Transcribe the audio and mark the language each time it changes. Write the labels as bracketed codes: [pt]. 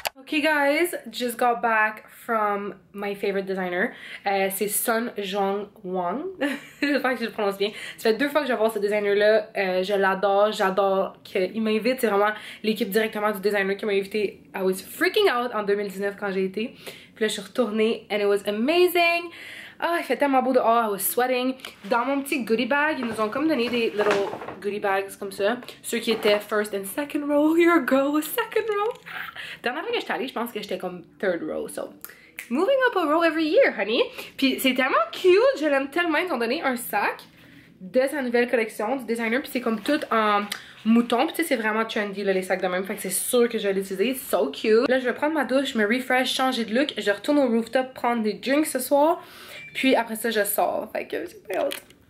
[en] Okay guys, just got back from my favorite designer. [fr] C'est Sun Jong Wang. J'espère que je le prononce bien. Ça fait 2 fois que je vais voir ce designer-là. Je l'adore, j'adore qu'il m'invite. C'est vraiment l'équipe directement du designer qui m'a invité. [en] I was freaking out [fr] en 2019 quand j'ai été. Puis là, je suis retournée [en] and it was amazing. [fr] Ah, il fait tellement beau dehors, [en] I was sweating. [fr] Dans mon petit goodie bag, ils nous ont comme donné des [en] little goodie bags [fr] comme ça. Ceux qui étaient [en] first and second row. Your girl was second row. [fr] Dernière fois que j'étais allée, je pense que j'étais comme [en] third row. So, moving up a row every year, honey. [fr] Puis c'est tellement cute, je l'aime tellement. Ils ont donné un sac de sa nouvelle collection du designer. Puis c'est comme tout en mouton. Puis tu sais, c'est vraiment trendy là, les sacs de même. Fait que c'est sûr que je vais l'utiliser. [en] So cute. [fr] Là, je vais prendre ma douche, me refresh, changer de look. Je retourne au rooftop prendre des drinks ce soir. Puis après ça, je sors. Fait que j'ai pas hâte.